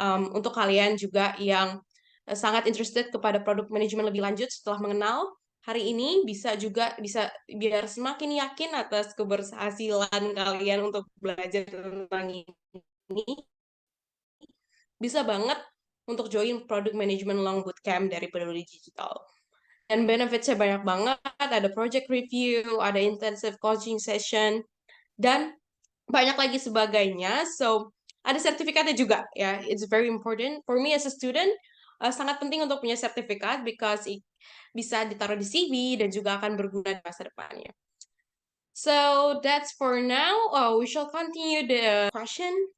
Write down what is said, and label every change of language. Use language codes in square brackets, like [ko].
[id] Untuk kalian juga yang sangat interested kepada produk manajemen lebih lanjut setelah mengenal hari ini, bisa biar semakin yakin atas keberhasilan kalian untuk belajar tentang ini, bisa banget untuk join Product Management Long Bootcamp dari Peduli Digital. Dan benefitsnya banyak banget, ada project review, ada intensive coaching session, dan banyak lagi sebagainya. So, ada sertifikatnya juga ya. [en] It's very important for me as a student. [id] Sangat penting untuk punya sertifikat because bisa ditaruh di CV dan juga akan berguna di masa depannya. [en] So that's for now. We shall continue the question.